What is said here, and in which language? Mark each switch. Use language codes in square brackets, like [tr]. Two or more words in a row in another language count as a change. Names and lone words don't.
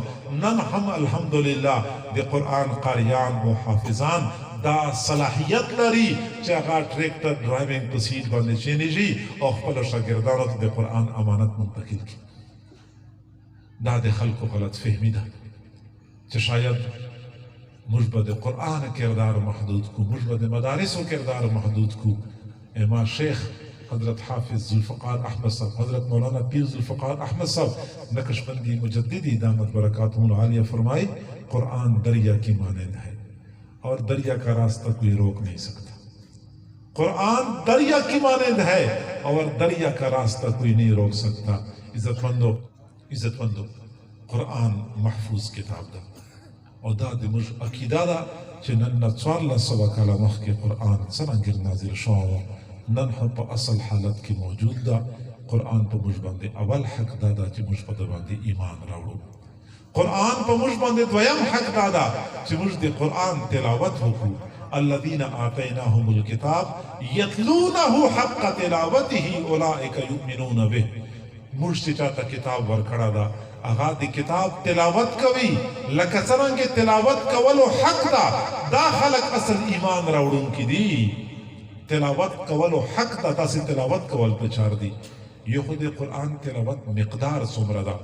[ps] نن هم الحمدلله د قرآن قاریان او حافظان دا صلاحیت لري چې هغه ټریکټر ډرایوینګ په سیټ باندې کښېنېږي او خپلو شاګردانو ته د قرآن امانت منتقل کړي. دا د خلکو غلط فهمي ده چې شاید موږ به د قرآن کردار محدود کو موږ به د مدارسو کردار محدود کو. [ur] اما شیخ حضرت حافظ ذوالفقار احمد صاحب حضرت مولانا پیر ذوالفقار احمد صاحب نقشبندی مجددی [ar] دامت برکاتهم العالیہ [ur] فرمائے قرآن دریا کی مانند ہے اور دریا کا راستہ کوئی روک نہیں سکتا. قرآن دریا کی مانند ہے اور دریا کا راستہ کوئی نہیں روک سکتا. [ps] عزت مندو قرآن محفوظ کتاب ده او دا د موږ عقیده ده چې نن نه 1400 کاله مخکې قرآن څرنګه نازل شوی و نن هم په اصل حالت کې موجود ده. قرآن په موږ باندې اول حق دا ده چې موږ په ده باندې ایمان راوړو. قرآن په موږ باندې دویم حق دا ده چې موږ د قرآن تلاوت وکړو. [ar] الذين آتيناهم الكتاب يتلونه حق تلاوته اولئك يؤمنون به. [ps] موږ چې چاته کتاب ورکړه ده هغه د کتاب تلاوت کوي لکه څرنګه تلاوت کولو حق ده. دا خلک اصل ایمان راوړونکي دي. تلاوت کولو حق ده داسې تلاوت کول پچار دي. یو خو د قرآن تلاوت مقدار څومره ده.